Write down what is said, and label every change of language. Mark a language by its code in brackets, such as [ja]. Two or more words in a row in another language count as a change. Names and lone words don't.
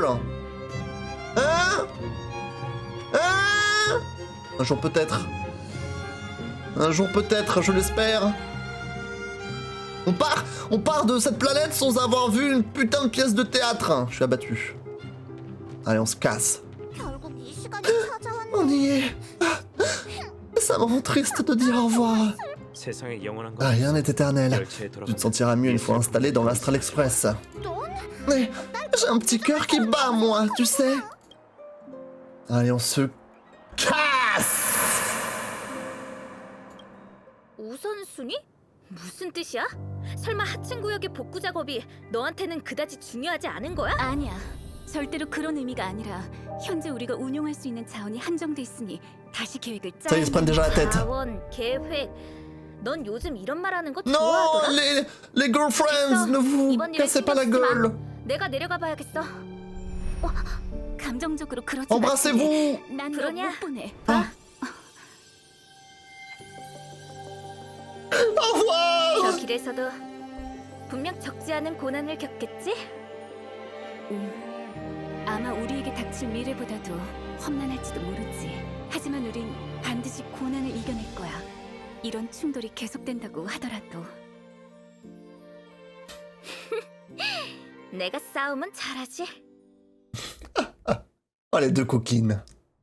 [fr] Hein? Un jour peut-être. Un jour peut-être, je l'espère. On part de cette planète sans avoir vu une putain de pièce de théâtre. Je suis abattu. Allez, on se casse. [ko] 결국 이 시간이 찾아왔네. [fr] On y est. Ça me rend triste de dire au revoir. [ko] 세상에 영원한 [fr] Ah, [ko] 건 [fr] rien n'est éternel. [ko] 열차에 [fr] Tu te [ko] 돌아가는 [fr] sentiras mieux une fois installé dans l' [en] Astral Express. [ko] 넌? [fr] Mais j'ai un petit cœur qui bat, moi, tu sais. Allez, on se casse. [ko] 우선순위? 무슨 뜻이야? 설마 하층 구역의 복구 작업이 너한테는 그다지 중요하지 않은 거야? 아니야. 절대로 그런 의미가 아니라 현재 우리가 운용할 수 있는 자원이 한정돼 있으니 다시 계획을 [fr] Ça, ils se prennent déjà la tête. [ko] 자원, 계획. 넌 요즘 이런 말 하는 거 [fr] Non, [ko] 좋아하더라? [fr] les girlfriends, ne vous [ko] 이번 일에 [fr] cassez pas la [ko] 신경 쓰지 마. [fr] gueule. [ko] 내가 내려가 봐야겠어. 감정적으로 그러지 [fr] Embrassez-vous. [ko] 난 그러냐? 못 보내. [fr] Au revoir. [ko] 저 길에서도 분명 적지 않은 고난을 겪겠지? 아마 우리에게 닥칠 미래보다도 험난할지도 모르지. 하지만 우린 반드시 고난을 이겨낼 거야. 이런 충돌이 계속된다고 하더라도. 내가 싸움은 잘하지. [fr] Oh, les deux coquines.